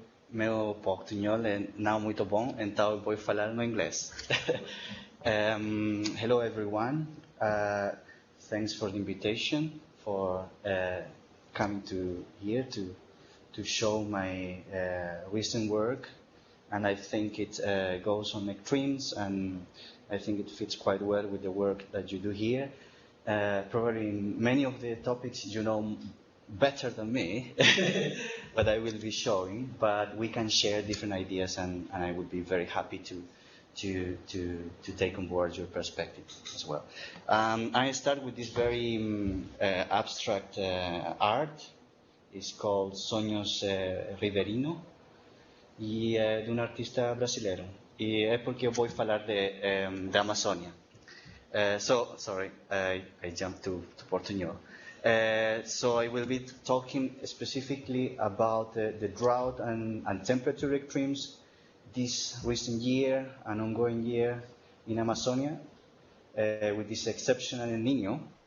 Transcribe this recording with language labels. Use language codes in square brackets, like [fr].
[pt] Meu portunhol é não muito bom, então eu vou falar no inglês. [en] Hello everyone. Thanks for the invitation, for coming to here to show my recent work. And I think it goes on extremes, and I think it fits quite well with the work that you do here. Probably many of the topics you know better than me, but I will be showing. But we can share different ideas, and I would be very happy to take on board your perspective as well. I start with this very abstract art. It's called [pt] Sonhos Riverino, e de um artista brasileiro. E é porque eu vou falar da Amazônia. [en] Sorry, I jumped to Portuñol. So I will be talking specifically about the drought and temperature extremes this recent year and ongoing year in Amazonia, with this exceptional El Niño.